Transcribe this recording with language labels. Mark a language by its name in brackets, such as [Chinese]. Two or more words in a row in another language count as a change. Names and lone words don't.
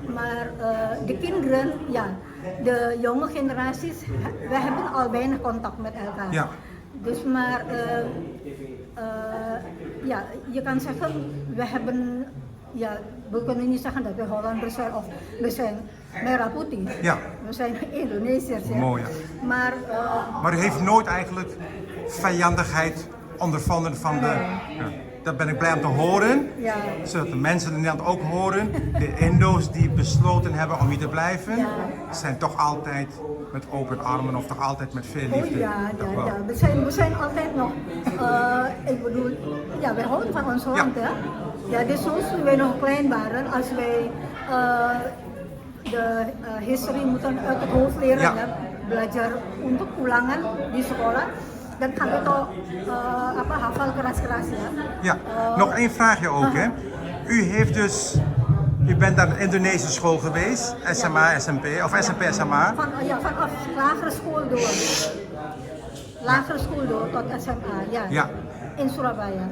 [Dutch] Maar de kinderen, ja, de jonge generaties, we hebben al weinig contact met elkaar. Ja. Dus maar, ja, je kan zeggen, we hebben, ja, we kunnen niet zeggen dat we Hollanders zijn of we zijn [Indonesian] merah putih. [Dutch] Ja. We zijn Indonesiërs. Ja. Mooi, ja. Maar u heeft nooit eigenlijk vijandigheid ondervonden van de... Ja. Dat ben ik blij om te horen, Ja. zodat de mensen in Nederland ook horen. De Indo's die besloten hebben om hier te blijven, Ja. zijn toch altijd met open armen of toch altijd met veel liefde. Oh ja, Toch ja, wel. ja. We zijn altijd nog, ik bedoel, ja, wij houden van ons land, Ja. hè. Ja, dus zoals toen wij nog klein waren, als wij de history moeten uit het hoofd leren, Ja. ja, [Indonesian] belajar untuk ulangan di sekolah, [Dutch] dan gaan we toch [Indonesian] hafal keras-keras, [Dutch] ja. Ja, nog één vraagje ook, hè. U bent naar een Indonesische school geweest, SMA, SMP, of SMP, SMA. Vanaf lagere school door. Lagere school door tot SMA, ja. Ja. In Surabaya.